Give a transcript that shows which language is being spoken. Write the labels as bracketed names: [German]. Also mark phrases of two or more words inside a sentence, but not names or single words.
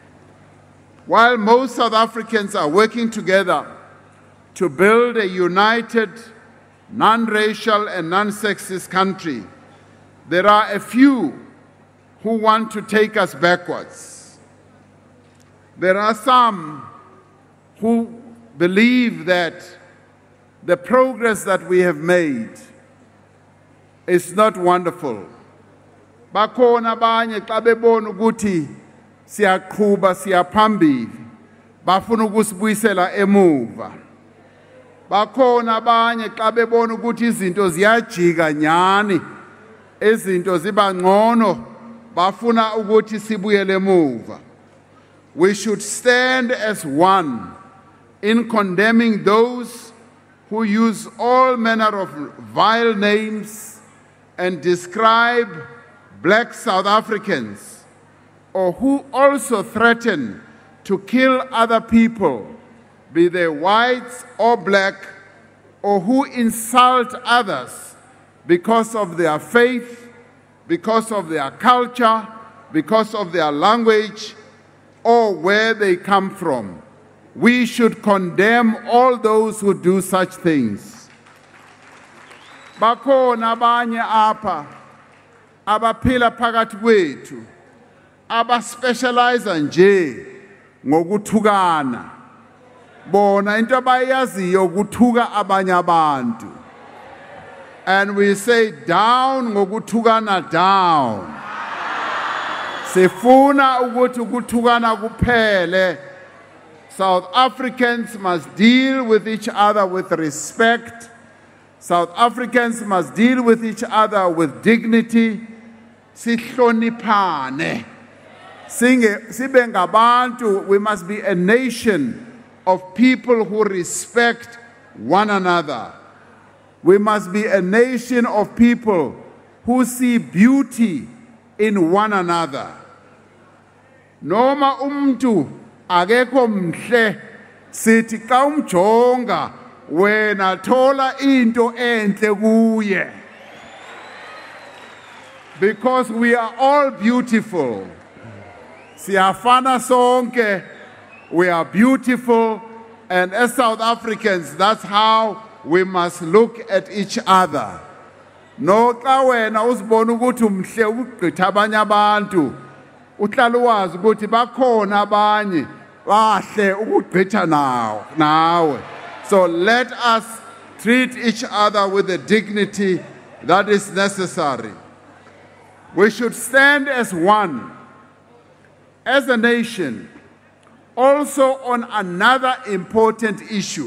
[English] While most South Africans are working together to build a united, non-racial and non-sexist country, there are a few who want to take us backwards. There are some who believe that the progress that we have made is not wonderful. [Xhosa] Bakhona abanye xa bebona ukuthi siyaqhubha siyaphambili bafuna ukusibuyisela emuva. Bakhona abanye xa bebona ukuthi izinto ziyajika nyani, izinto ziba ngcono, bafuna ukuthi sibuyele emuva. [English] We should stand as one in condemning those who use all manner of vile names and describe black South Africans, or who also threaten to kill other people, be they whites or black, or who insult others because of their faith, because of their culture, because of their language, or where they come from. We should condemn all those who do such things. [Xhosa] Bakhona abanye apha abaphila phakathi kwethu abaspecialize nje ngokuthukana. Bona into abayaziyo ukuthuka abanye abantu. [English] And we say down ngokuthukana down. [Xhosa] Sifuna ukuthi ukuthukana kuphele. [English] South Africans must deal with each other with respect. South Africans must deal with each other with dignity. [Xhosa] Sihloniphane. Sibe ngabantu, [English] we must be a nation of people who respect one another. We must be a nation of people who see beauty in one another. [Xhosa] Noma umntu akekho mhle sithi xa umjonga wena thola into enhle kuye. [English] Because we are all beautiful. [Xhosa] Siyafana sonke, [English] we are beautiful, and as South Africans, that's how we must look at each other. [Xhosa] No xa wena uzibona ukuthi umhle ukugqitha abanye abantu, uhlala wazi ukuthi bakhona abanye bahle ukugqitha nawe. [English] So let us treat each other with the dignity that is necessary. We should stand as one, as a nation, also on another important issue.